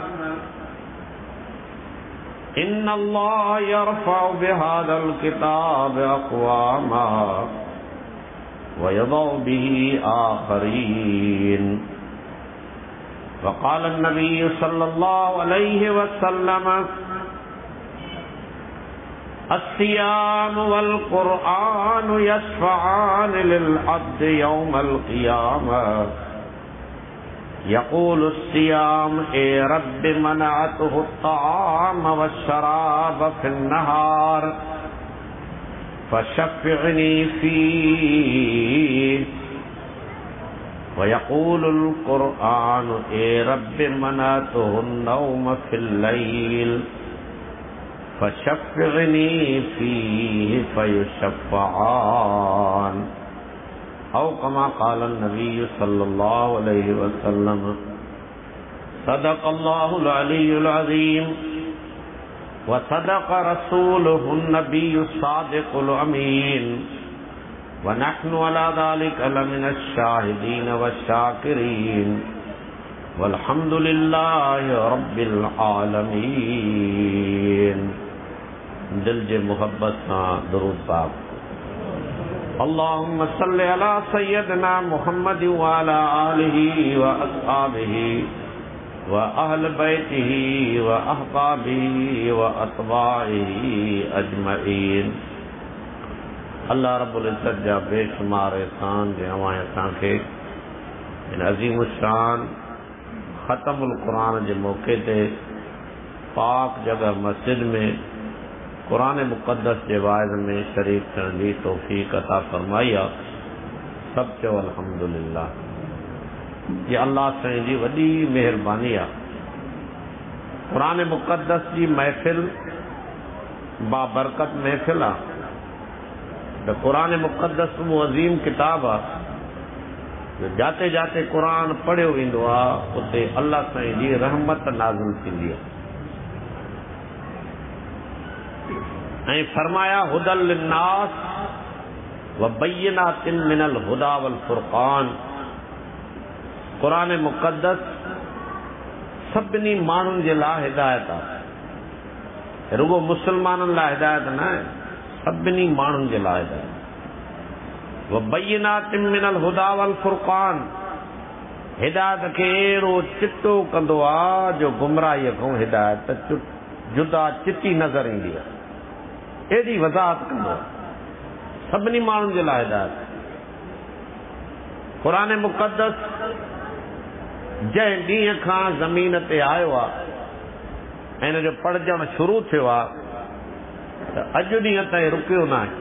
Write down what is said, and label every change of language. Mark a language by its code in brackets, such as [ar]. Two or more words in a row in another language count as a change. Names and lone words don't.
[ar] إن الله يرفع بهذا الكتاب أقواما ويضع به آخرين وقال النبي صلى الله عليه وسلم الصيام والقرآن يشفعان للعبد يوم القيامة يقول الصيام أي رب منعته الطعام والشراب في النهار فشفعني فيه و يقول القرآن أي رب منعته النوم في الليل فشفعني فيه فيشفعان أو كما قال النبي صلى الله عليه وسلم صدق الله العلي العظيم وصدق رسوله النبي الصادق الأمين ونحن على ذلك لمن الشاهدين والشاكرين والحمد لله رب العالمين. [sd] दिल जे मोहब्बत सां दुरूद पाक। [ar] اللهم صل على سيدنا محمد وعلى آله وأصحابه وأهل بيته وأحبابه وأتباعه أجمعين. [sd] अल्लाह रब्बुल इज़्ज़त जा बेशुमार एहसान जे अवां असांखे इन अज़ीम शान ख़तमुल क़ुरान जे मौक़े ते पाक जगह मस्जिद में क़ुरान मुक़द्दस जे वाइज़ में शरीक थियण जी तौफ़ीक़ अता फ़रमाई आहे। सभु चओ अल्हम्दुलिल्लाह। ये अल्लाह साईं जी वॾी महिरबानी आहे। क़ुरान मुक़द्दस जी महफ़िल बाबरकत महफ़िल आहे। त क़ुरान मुक़द्दस वो अज़ीम किताब आहे जो जाते जाते क़ुरान पढ़ियो वेंदो आहे उते अल्लाह साईं जी रहमत नाज़िल थींदी आहे। ऐं फरमाया [ar] هدى للناس وبينات من الهدى والفرقان. [sd] क़ुरान मुक़द्दस सभिनी माण्हुनि जे लाइ हिदायत आहे। रुगो मुसलमाननि लाइ हिदायत न आहे, सभिनी माण्हुनि जे लाइ हिदायत। [ar] وبينات من الهدى والفرقان, [sd] हिदायत खे अहिड़ो चिटो कंदो आहे जो गुमराहीअ खां हिदायत जुदा चिटी नज़र ईंदी आहे। एॾी वज़ाहत कंदो आहे सभिनी माण्हुनि जे लाइ हिदायत। क़ुरान मुक़द्दस जंहिं ॾींहं खां ज़मीन ते आयो आहे ऐं हिन जो पढ़जणु शुरू थियो आहे त अॼु ॾींहं ताईं रुकियो न आहे।